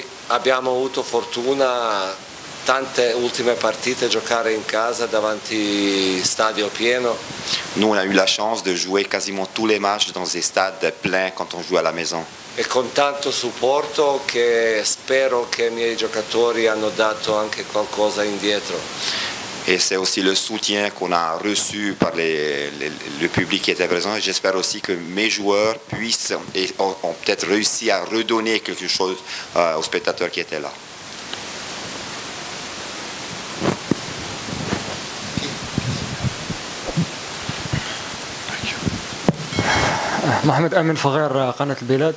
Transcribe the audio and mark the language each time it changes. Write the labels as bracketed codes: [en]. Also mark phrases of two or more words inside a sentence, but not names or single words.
[it] E noi abbiamo avuto fortuna tante ultime partite giocare in casa davanti stadio pieno. [fr] Nous, on a eu la chance de jouer quasiment tous les matchs dans des stades pleins quand on joue à la maison. [it] E con tanto supporto che spero che i miei giocatori hanno dato anche qualcosa indietro. [fr] Et c'est aussi le soutien qu'on a reçu par le public qui était présent. Et j'espère aussi que mes joueurs puissent et ont peut-être réussi à redonner quelque chose aux spectateurs qui étaient là. Mohamed Amin Faghir, Qanat Bilad.